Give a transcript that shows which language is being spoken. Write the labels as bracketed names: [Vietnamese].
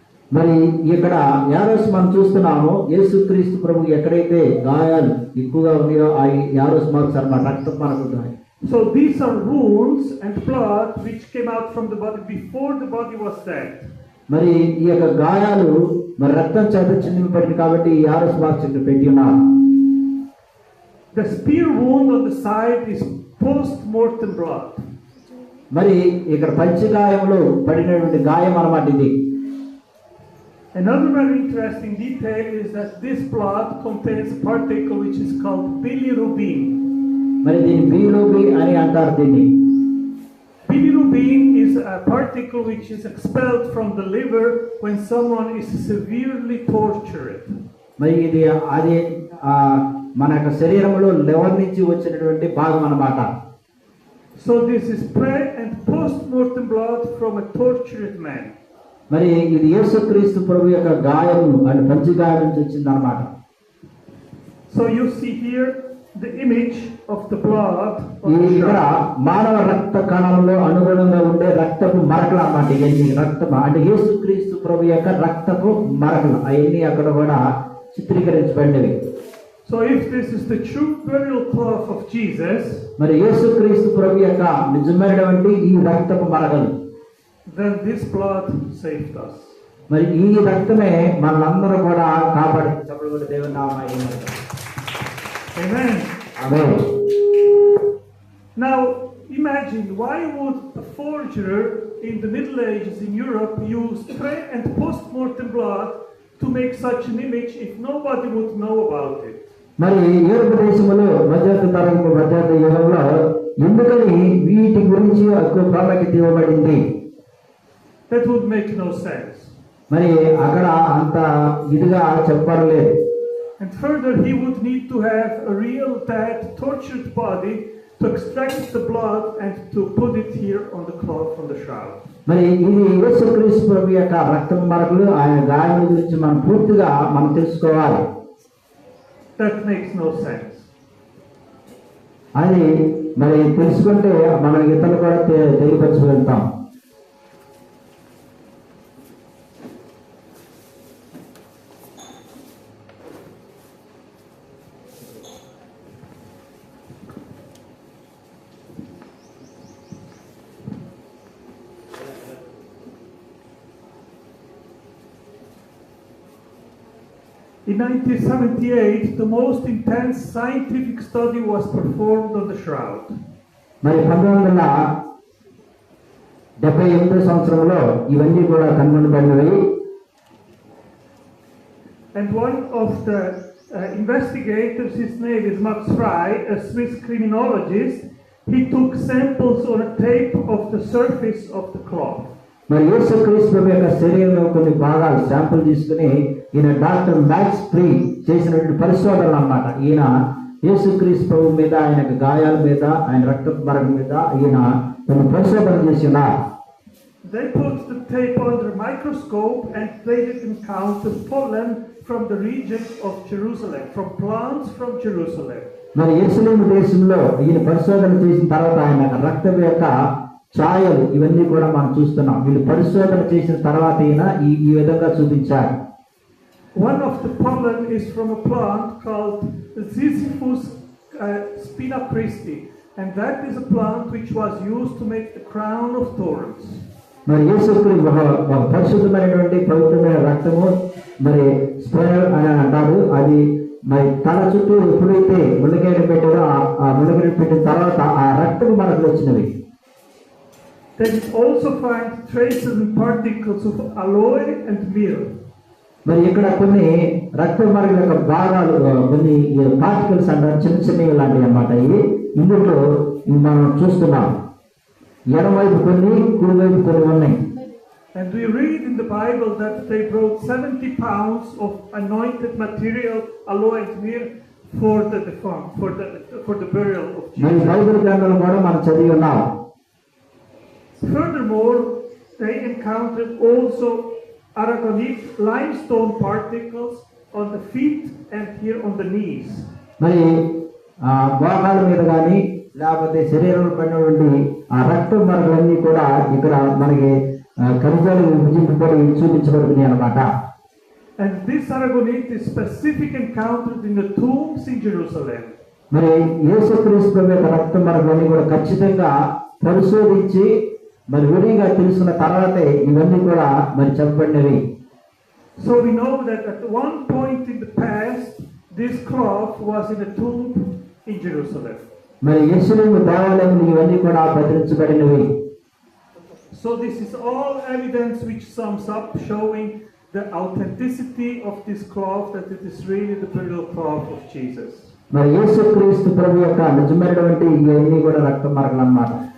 [Telugu] మరి ఇక్కడ యారోస్ మనం చూస్తున్నాము, యేసుక్రీస్తు ప్రభు ఎక్కడైతే గాయాలు ఎక్కువగా ఉన్నాయో ఆ యారోస్ మార్క్స్ అన్నమాట, రక్తపు మరకలు. [English] So these are wounds and blood which came out from the body before the body was dead. [Telugu] మరి ఈ యొక్క గాయాలు మరి రక్తం చేత చిందింపబడింది కాబట్టి ఈ యారోస్ మార్క్స్ ఇక్కడ పెట్టి ఉన్నారు. [English] The spear wound on the side is post-mortem blood. [Telugu] మరి ఇక్కడ పంచగాయంలో పడినటువంటి గాయం అన్నమాట ఇది. [English] Another very interesting detail is that this blood contains a particle which is called bilirubin. [Telugu] మరి దీన్ని బిలిరూబి అని అంటారు. దీన్ని [English] bilirubin is a particle which is expelled from the liver when someone is severely tortured. [Telugu] మరి ఇది అది మన యొక్క శరీరంలో లివర్ నుంచి వచ్చినటువంటి భాగం అన్నమాట. [English] So this is pre and post-mortem blood from a tortured man. [Telugu] మరి ఇది యేసుక్రీస్తు ప్రభు యొక్క గాయము అంటే పంచగాయం నుంచి వచ్చింది అన్నమాట. [English] So you see here the image of the blood on the [Telugu] ఇక్కడ [English] shroud. [Telugu] మానవ రక్త కణంలో అనుగుణంగా ఉండే రక్తపు మరకలు అన్నమాట. ఇవన్నీ రక్తము అంటే యేసుక్రీస్తు ప్రభు యొక్క రక్తపు మరకలు అవన్నీ అక్కడ కూడా చిత్రీకరించబడినవి. [English] So if this is the true burial cloth of Jesus, [Telugu] మరి యేసుక్రీస్తు ప్రభు యొక్క నిజమైనటువంటి ఈ రక్తపు మరకలు, [English] then this blood saved us. [Telugu] మరి ఈ రక్తమే మనందరూ కూడా కాపాడింది. చెప్పబడి దేవుని నామమున [English] Amen. [Telugu] Amen. [English] Now imagine, why would a forger in the Middle Ages in Europe use pre and post-mortem blood to make such an image if nobody would know about it? [Telugu] మరి యూరోప్ దేశంలో మధ్యత యుగంలో ఎందుకని వీటి గురించి ఎక్కువ ప్రాముఖ్యత ఇవ్వబడింది? [English] That would make no sense. [Telugu] మరి అక్కడ అంత ఇదిగా చెప్పలేదు. [English] And further, he would need to have a real dead, tortured body to extract the blood and to put it here on the cloth on the shroud. [Telugu] మరి ఇది యేసుక్రీస్తు ప్రభు యొక్క రక్తం మరకలు, ఆయన గాయాల గురించి మనం పూర్తిగా మనం తెలుసుకోవాలి. [English] That makes no sense. [Telugu] అది మరి తెలుసుకుంటే మనం ఇతరులు కూడా తెలియపరచగలుగుతాం. [English] In 1978, the most intense scientific study was performed on the shroud. [Telugu] మరి 1978 సంవత్సరంలో ఇవన్నీ కూడా కనుగొనబడినవి. [English] And one of the investigators, his name is Max Frey, a Swiss criminologist, he took samples on a tape of the surface of the cloth. [Telugu] మరి యేసుక్రీస్తు ప్రభు యొక్క శరీరంలో కొన్ని భాగాలు శాంపుల్ తీసుకుని ఈయన డాక్టర్ మ్యాక్స్ ఫ్రీ చేసినటువంటి పరిశోధనలు అన్నమాట. ఈయన యేసుక్రీస్తు ప్రభు మీద, ఆయన గాయాల మీద, ఆయన రక్తపు మరకల మీద ఈయన కొన్ని పరిశోధనలు చేసినారు. [English] They put the tape under a microscope and they didn't count the pollen from the region of Jerusalem, from plants from Jerusalem. [Telugu] మరి యెరూషలేము దేశంలో ఈయన పరిశోధన చేసిన తర్వాత ఆయన రక్తం యొక్క ఛాయలు ఇవన్నీ కూడా మనం చూస్తున్నాం. వీళ్ళు పరిశోధన చేసిన తర్వాత ఈ విధంగా చూపించారు. [English] One of the pollen is from a plant called Ziziphus spina Christi, and that is a plant which was used to make the crown of thorns. [Telugu] మరి యేసుక్రీస్తు ఒక పరిశుద్ధమైనటువంటి పవిత్రమైన రక్తము మరి స్ప్రేయర్ అని అంటారు. అది మరి తల చుట్టూ ఎప్పుడైతే ముళ్ళగడ్డ పెట్టారో ఆ ముళ్ళగడ్డ పెట్టిన తర్వాత ఆ రక్తం మనకు వచ్చినవి. [English] Then it also finds traces and particles of aloe and myrrh. [Telugu] మరి ఇక్కడ కొన్ని రక్త మార్గం యొక్క భాగాలు, కొన్ని పార్టికల్స్ అంటారు, చిన్న చిన్నవి లాంటివి అన్నమాట. ఇందులో మనం చూస్తున్నాం. ఎడమవైపు కొన్ని, కుడివైపు కొన్ని ఉన్నాయి. [English] And we read in the Bible that they brought 70 pounds of anointed material, aloe and myrrh, for the defunct, for the burial of [Telugu] మరి [English] Jesus. [Telugu] బైబిల్ గ్రంథంలో కూడా మనం చదివి ఉన్నాం. [English] Furthermore, they encountered also aragonite limestone particles on the feet and here on the knees. [Telugu] మరి మోకాల మీద కానీ లేకపోతే శరీరంలో పడినటువంటి ఆ రక్త మార్గాలన్నీ కూడా ఇక్కడ మనకి ఖనిజాలు విభజింపబడి చూపించబడుతున్నాయి అన్నమాట. [English] And this aragonite is specifically encountered in the tombs in Jerusalem. [Telugu] మరి యేసుక్రీస్తు యొక్క రక్త మార్గాలన్నీ కూడా ఖచ్చితంగా పరిశోధించి మరి విడిగా తెలుసుకున్న తర్వాతే ఇవన్నీ కూడా మరి చెప్పబడినవి. [English] So we know that at one point in the past, this cloth was in a tomb in Jerusalem. [Telugu] మరి యెరూషలేము దేవాలయంలో ఇవన్నీ కూడా భద్రించబడినవి. [English] So this is all evidence which sums up showing the authenticity of this cloth, that it is really the burial cloth of Jesus. [Telugu] మరి యేసుక్రీస్తు ప్రభు యొక్క నిజమైనటువంటి ఇవన్నీ కూడా రక్త మార్గాలు అన్నమాట.